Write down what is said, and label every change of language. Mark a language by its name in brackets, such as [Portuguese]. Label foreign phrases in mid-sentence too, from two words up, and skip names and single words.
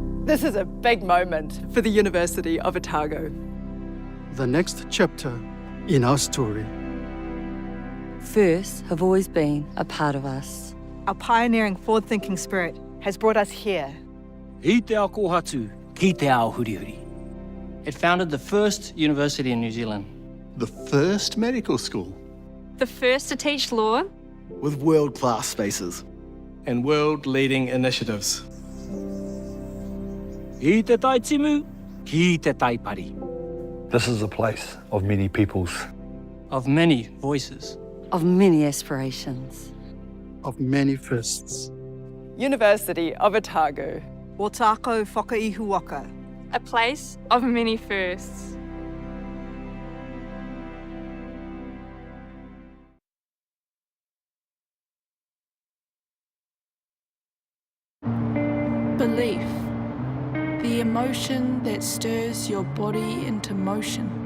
[English] This is a big moment for the University of Otago. The next chapter in our story. Firsts have always been a part of us. Our pioneering, forward-thinking spirit has brought us here. [Māori] I te ao kōhatu, ki te ao hurihuri. [English] It founded the first university in New Zealand. The first medical school. The first to teach law. With world-class spaces. And world-leading initiatives. [Māori] I te tai timu, ki te tai pari. [English] This is a place of many peoples. Of many voices. Of many aspirations. Of many firsts. University of Otago. [Māori] Waikato whakaihuaka. [English] A place of many firsts. Belief. The emotion that stirs your body into motion.